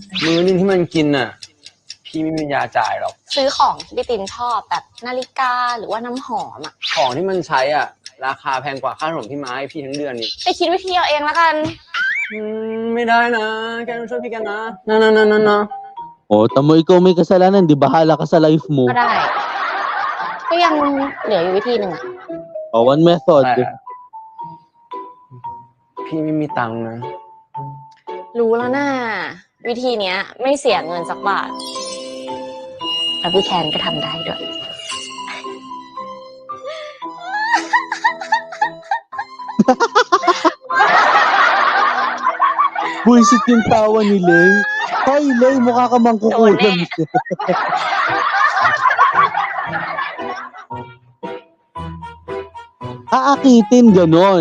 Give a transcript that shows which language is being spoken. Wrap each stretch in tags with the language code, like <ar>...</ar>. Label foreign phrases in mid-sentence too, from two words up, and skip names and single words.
<th>มื้อนึงที่มันกินน่ะ พี่ไม่มีปัญญาจ่ายหรอก ซื้อของที่พี่ตินชอบแบบนาฬิกาหรือว่าน้ำหอมอะ ของที่มันใช้อ่ะ ราคาแพงกว่าค่าขนมที่มาให้พี่ทั้งเดือนอีก ไปคิดวิธีเอาเองแล้วกัน ไม่ได้นะแกต้องช่วยพี่กันนะนะ</th> <tl>Oh, tamo ikaw may kasalanan, 'di bahala ka sa life mo.</tl> <th>ก็ได้ ก็ยังเหลืออยู่วิธีหนึ่งอะ</th> <en>Oh, one method.</en> <th>พี่ไม่มีตังค์นะ รู้แล้วน่าวิธีเนี้ย ไม่เสียเงินสักบาทแล้วพี่แคนก็ทำได้ด้วย</th> <tl>Buisit yung tawa ni Lay. Hoy, Lay, mukha ka mangkukulam. Aakitin, ganon.</tl>